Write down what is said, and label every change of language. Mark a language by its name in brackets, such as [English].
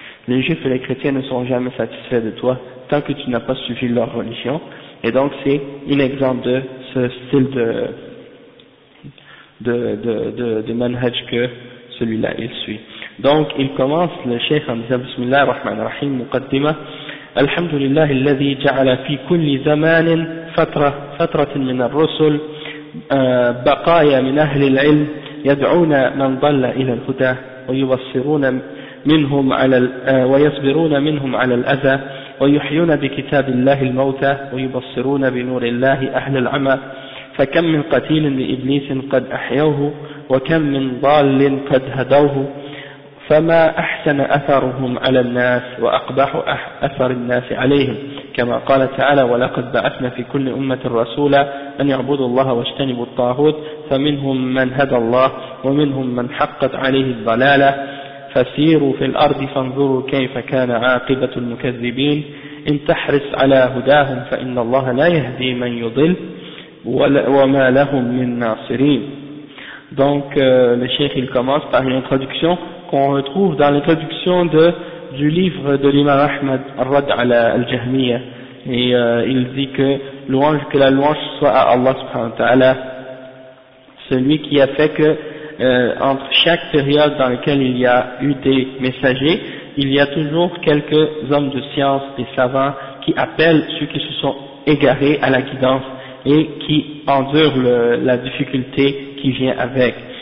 [French] Les juifs et les chrétiens ne sont jamais satisfaits de toi tant que tu n'as pas suivi leur religion. Et donc c'est un exemple de ce style de manhaj que celui-là il suit. Donc il commence le cheikh en disant Bismillah ar-Rahman ar-Rahim muqaddima. [Arabic] الحمد لله الذي جعل في كل زمان فترة من الرسل بقايا من أهل العلم يدعون من ضل إلى الهدى ويبصرون منهم على ويصبرون منهم على الأذى ويحيون بكتاب الله الموتى ويبصرون بنور الله أهل العمى فكم من قتيل لإبليس قد أحيوه وكم من ضال قد هدوه فما أحسن أثرهم على الناس وأقبح أثر الناس عليهم كما قال تعالى ولقد بعثنا في كل أمة رسولا أن يعبدوا الله واجتنبوا الطاغوت فمنهم من هدى الله ومنهم من حقت عليه الضلالة فسيروا في الأرض فانظروا كيف كان عاقبة المكذبين إن تحرص على هداهم فإن الله لا يهدي من يضل وما لهم من ناصرين. [French] Donc le cheikh il commence par une introduction qu'on retrouve dans l'introduction du livre de l'imam Ahmad Ar-Rad ala al-Jahmiya, et il dit que la louange soit à Allah subhanahu wa ta'ala, celui qui a fait que entre chaque période dans laquelle il y a eu des messagers, il y a toujours quelques hommes de science, des savants, qui appellent ceux qui se sont égarés à la guidance et qui endurent la difficulté qui vient avec.